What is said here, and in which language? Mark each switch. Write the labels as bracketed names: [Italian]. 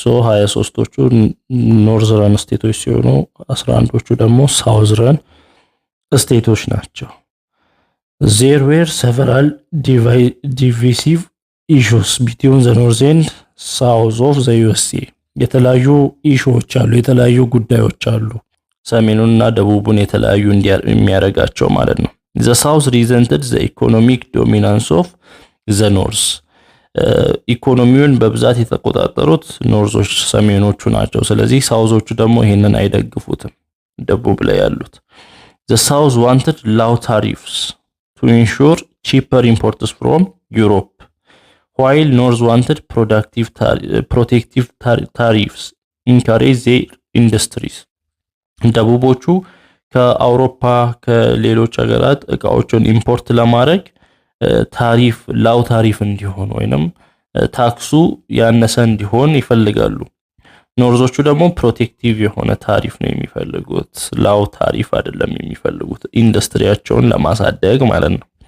[Amharic] 23ዎቹ ኖርዘርን ስቴቶች ሲሆኑ 11ዎቹ ደግሞ ሳውዘርን ስቴቶች ናቸው [English] There were several divisive issues between the north and south of the USA. [Amharic] የተለያዩ ኢሹዎች አሉ የተለያዩ ጉዳዮች አሉ ሰሜኑንና ደቡቡን የተለያዩ የሚያረጋቸው ማለት ነው [English] The south resented the economic dominance of the north. [Amharic] ኢኮኖሚውን በብዛት የተቆጣጠሩት ኖርዞች ሰሜኖቹ ናቸው ስለዚህ ሳውዞቹ ደግሞ ይሄንን አይደግፉትም ደቡብ ላይ ያሉት [English] The south wanted low tariffs to ensure cheaper imports from Europe, while North wanted protective tariffs encourage their industries. [Amharic] ደቡቦቹ ከአውሮፓ ከሌሎች ሀገራት እቃዎችን ኢምፖርት ለማድረግ ታሪፍ ላው ታሪፍ እንዲሆን ወይንም ታክሱ ያነሰ እንዲሆን ይፈልጋሉ ኖርዞቹ ደግሞ ፕሮቴክቲቭ የሆነ ታሪፍ ነው የሚፈልጉት ላው ታሪፍ አይደለም የሚፈልጉት ኢንዱስትሪያቸውን ለማሳደግ ማለት ነው